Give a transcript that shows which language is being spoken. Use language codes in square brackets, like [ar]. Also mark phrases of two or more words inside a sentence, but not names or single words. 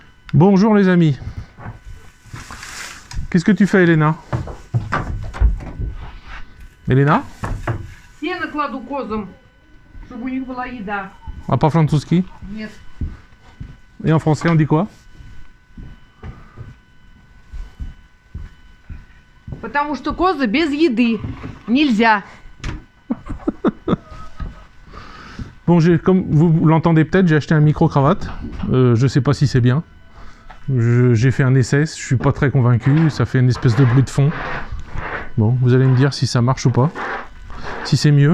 [fr] Bonjour les amis. Qu'est-ce que tu fais, Elena? Elena? [ru] Сено кладу козам, чтобы у них была еда. А по-французски? Нет. [fr] Et en français, on dit quoi? [ru] Потому что козы без еды. Нельзя. [fr] Bon, comme vous l'entendez peut-être, j'ai acheté un micro-cravate. Je sais pas si c'est bien. J'ai fait un essai, je suis pas très convaincu. Ça fait une espèce de bruit de fond. Bon, vous allez me dire si ça marche ou pas. Si c'est mieux.